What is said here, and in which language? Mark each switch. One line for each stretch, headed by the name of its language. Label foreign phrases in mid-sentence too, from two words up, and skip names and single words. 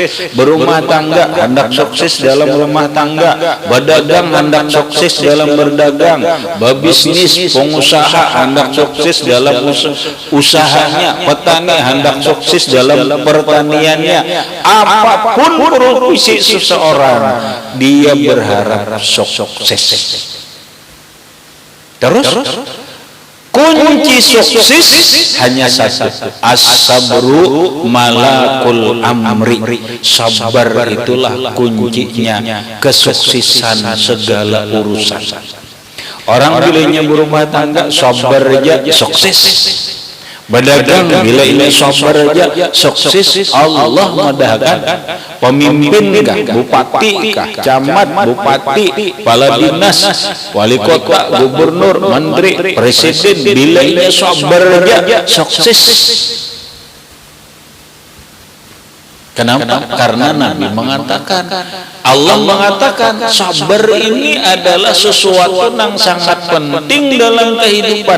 Indonesian: Berumah tangga hendak sukses dalam rumah tangga, berdagang hendak sukses dalam berdagang, berbisnis, pengusaha hendak sukses dalam usahanya, petani hendak sukses dalam pertaniannya. Apapun profesi seseorang, dia berharap sukses. Terus kunci sukses hanya satu,
Arabic: الصبر ملاك الأمر.
Indonesian: Sabar itulah kuncinya kesuksesan segala urusan. Orang bilanya berumah tangga sabar aja sukses, berdagang bila ini sabar aja sukses. Allah madahkan pemimpin kah, bupati kah, camat, bupati, kepala dinas, wali kota, gubernur, menteri, presiden, bila ini sabar aja sukses. Kenapa? Karena Nabi mengatakan, Allah mengatakan sabar ini adalah sesuatu yang sangat penting dalam kehidupan.